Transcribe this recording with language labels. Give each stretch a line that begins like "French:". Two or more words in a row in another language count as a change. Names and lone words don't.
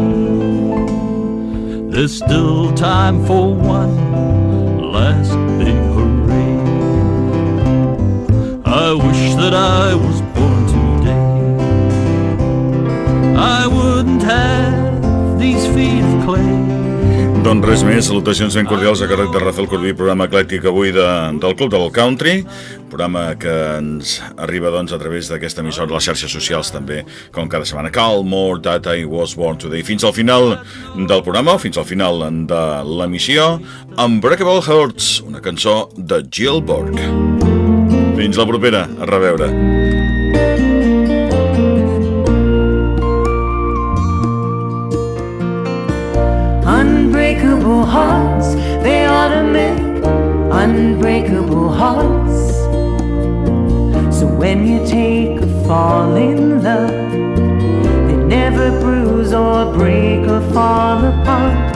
English: There's still time for one last big hooray. I wish that I was born today. I wouldn't have these feet of clay.
Catalan: Doncs res més, salutacions ben cordials a càrrec de Rafel Corbí, programa eclèctic avui del Club del Country, programa que ens arriba doncs a través d'aquesta emissora de les xarxes socials també, com cada setmana.
English: Call more that I was born today.
Catalan: Fins al final del programa, fins al final de l'emissió, Unbreakable Hearts, una cançó de Jill Borg. Fins la propera, a reveure.
English: Unbreakable hearts, they ought to make unbreakable hearts. So when you take a fall in love, they never bruise or break or fall apart.